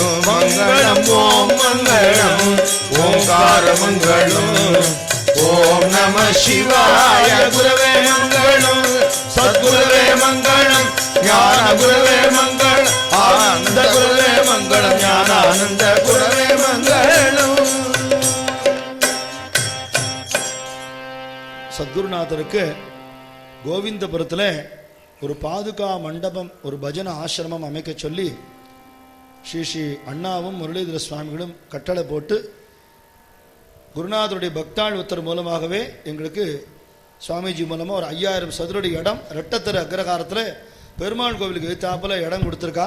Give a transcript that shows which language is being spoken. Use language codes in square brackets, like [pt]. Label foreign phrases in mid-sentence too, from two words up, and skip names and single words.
[sa] ಮಂಗಳಂ ಓಂ ಮಂಗಳಂ ಓಂಕಾರ ಮಂಗಳಂ. ಓಂ ನಮ ಶಿವಾಯ ಗುರವೇ ಮಂಗಳಂ. ಸದ್ಗುರವೇ ಮಂಗಳಂ ಜ್ಞಾನ ಗುರವೇ ಮಂಗಳಂ. ಆನಂದ ಗುರವೇ ಮಂಗಳಂ ಜ್ಞಾನಾನಂದ ಗುರವೇ ಮಂಗಳಂ. [ta] சத்குருநாதருக்கு கோவிந்தபுரத்தில் ஒரு பாதுகா மண்டபம், ஒரு பஜன ஆசிரமம் அமைக்க சொல்லி ஸ்ரீ அண்ணாவும் முரளிதர சுவாமிகளும் கட்டளை போட்டு குருநாதருடைய பக்தாள் ஒருத்தர் மூலமாகவே எங்களுக்கு சுவாமிஜி மூலமாக ஒரு 5000 சதுரடி இடம் ரெட்டத்தரு அக்ரகாரத்தில் பெருமாள் கோவிலுக்கு எதிர்த்தாப்பில் இடம் கொடுத்துருக்கா.